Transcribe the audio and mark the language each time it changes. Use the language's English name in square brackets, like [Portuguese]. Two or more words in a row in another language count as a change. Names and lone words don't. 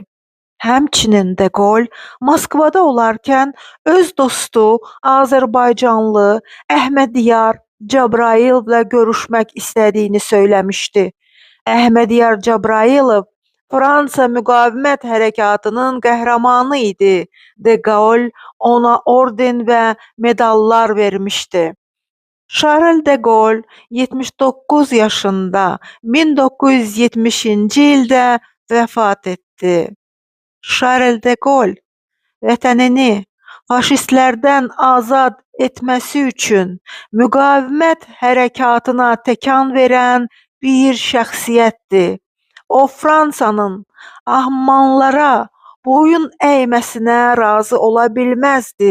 [Azerbaijani] Həmçinin De Gaulle Moskvada olarkən öz dostu Azərbaycanlı Əhmədiyar Cəbrayılovla görüşmək istədiyini söyləmişdi. Əhmədiyar Cəbrayılov Fransa müqavimət hərəkatının qəhrəmanı idi. De Gaulle ona orden və medallar vermişdi. Charles de Gaulle 79 yaşında 1970-ci ildə vəfat etdi. Charles de Gaulle vətənini faşistlərdən azad etməsi üçün müqavimət hərəkatına təkan verən bir şəxsiyyətdir. O Fransanın Almanlara boyun əyməsinə razı ola bilməzdi.